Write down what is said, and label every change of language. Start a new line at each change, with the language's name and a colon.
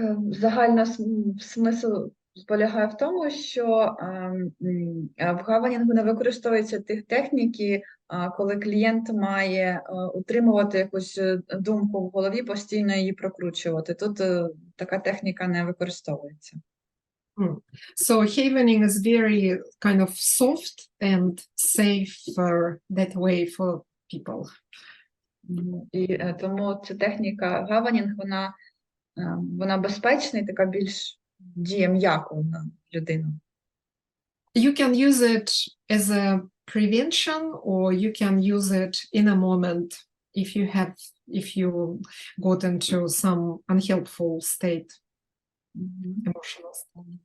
Ukrainian: Загальний смисл полягає в тому, що в гаванінгу не використовуються тих техніки, коли клієнт має утримувати якусь думку в голові, постійно її прокручувати. Тут така техніка не використовується.
English: So havening is very kind of soft and safer that way for people.
Ukrainian: І тому ця техніка гаванінг, вона безпечна і така більш діє м'яко на людину.
English: You can use it as a prevention, or you can use it in a moment if you got into some unhelpful state, emotional state.